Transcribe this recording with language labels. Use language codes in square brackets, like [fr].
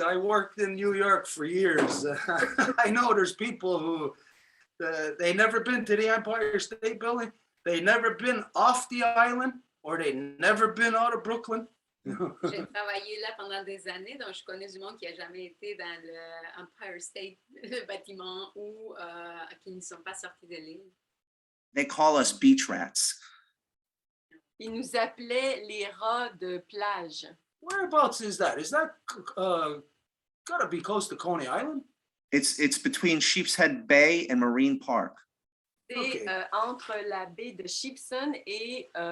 [en] I worked in New York for years. I know there's people who they never been to the Empire State Building. They never been off the island, or they never been out of Brooklyn. [fr] J'ai travaillé là pendant des années, donc je connais du monde qui n'a jamais été dans le Empire State, le bâtiment, ou qui ne sont pas sortis de l'île. [en] They call us beach rats. [fr] Ils nous appelaient les rats de plage. [en] Whereabouts is that? Is that gotta be close to Coney Island? It's between Sheepshead Bay and Marine Park. [fr] C'est [en] Okay. [fr] Entre la baie de Shipson et